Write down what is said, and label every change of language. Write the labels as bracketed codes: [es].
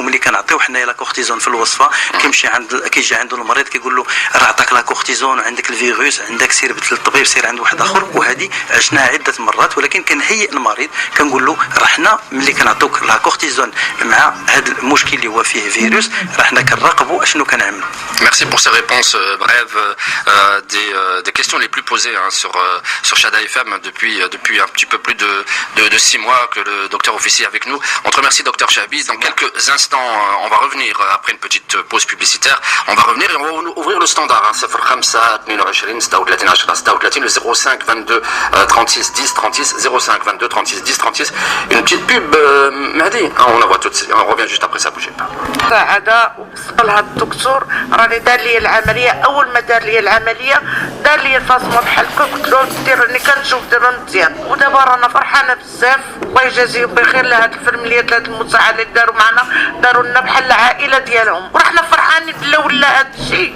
[ar] وملي كنعطيو حنايا لا كورتيزون في الوصفه كيجي عنده المريض كيقول له راه عطاك لا كورتيزون وعندك الفيروس، عندك سير للطبيب، سير عند واحد اخر. وهذه عشناها عده مرات، ولكن كنهيئ المريض كنقول له راه حنا ملي كنعطوك لا كورتيزون مع هذا المشكل اللي هو فيه فيروس راه حنا كنراقبوا اشنو كنعملوا. [fr] Merci pour ces réponses brèves des questions les plus posées sur Shada FM depuis un petit peu plus de 6 mois que le docteur officie avec nous. On te remercie docteur Chahabi. Dans quelques instants, on va revenir après une petite pause publicitaire. On va revenir et on va ouvrir le standard 05 22 36 10 36 le 05 22 36 10 36 05 22 36 10 36. Une petite pub Mahdi. On la voit tout de suite. On revient juste après ça, bougez pas. [ar] وبالنسبه لهذا الدكتور راني دار لي العمليه، اول ما دار لي العمليه دار لي الفاصمه بحال هكا، قلت له دير راني كنشوف دابا مزيان. ودابا رانا فرحانه بزاف، الله يجازيهم بخير لهاد الفرمليات لهاد المساعده اللي داروا معنا، داروا لنا بحال العائله ديالهم، ورحنا فرحانين ولا هاد الشيء.